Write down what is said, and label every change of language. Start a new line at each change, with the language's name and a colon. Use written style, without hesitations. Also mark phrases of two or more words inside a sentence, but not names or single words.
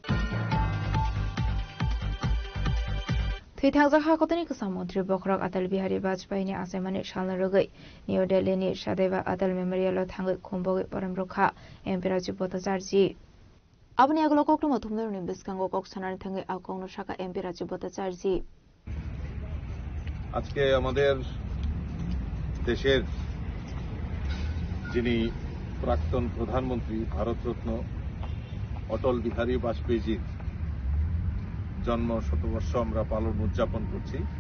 Kok Borok: थैथांजाखा कतनी मन्त्री बखरक अटल बिहारी वाजपेयीनि आसामानि सालना रगै न्यू दिल्लीनि सदैव अटल मेमोरियलआव थाङै खुंबोगै परमरखा एमपि राजीव भट्टाचार्य अपनी आगलो कक्टम थुमदारुनि बिस्कांगो कक्सनानि थाङै आवकाउनो शाखा एमपि राजीव भट्टाचार्य
Bangla: আজকে আমাদের দেশের যিনি প্রাক্তন প্রধানমন্ত্রী ভারতরত্ন অটল বিহারী বাজপেয়ীজির জন্ম শতবর্ষ আমরা পালন উদযাপন করছি।